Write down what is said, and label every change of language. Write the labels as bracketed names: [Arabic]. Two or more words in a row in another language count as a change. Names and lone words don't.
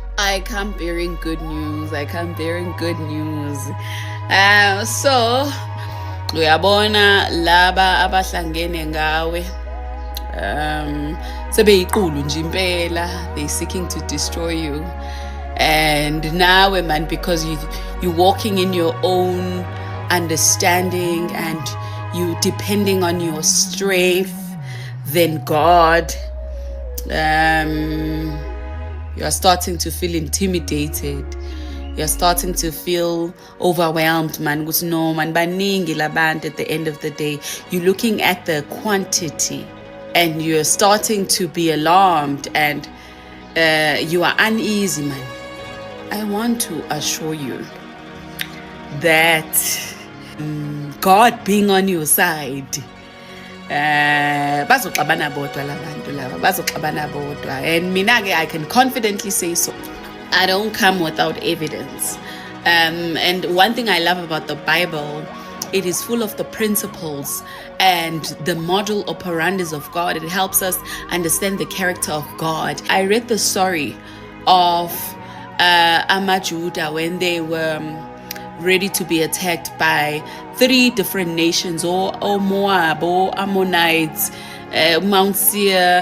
[English] I come bearing good news. I come bearing good news. [North Ndebele] So uyabona laba abahlangene ngawe sebeyiqulu nje impela, [English] they seeking to destroy you. And now, man, because you're walking in your own understanding and you depending on your strength than God, you are starting to feel intimidated. You're starting to feel overwhelmed, man. No, man, [North Ndebele] baningi labantu [English] at the end of the day. You're looking at the quantity and you're starting to be alarmed and you are uneasy, man. I want to assure you that God being on your side, [North Ndebele] bazoxabana bodwa labantu laba, bazoxabana bodwa. [English] And mina-ke, I can confidently say so. I don't come without evidence. And one thing I love about the Bible, it is full of the principles and the model operandis of God. It helps us understand the character of God. I read the story of Amajuda when they were ready to be attacked by 3 different nations, or Moab, or Ammonites, Mount Seir.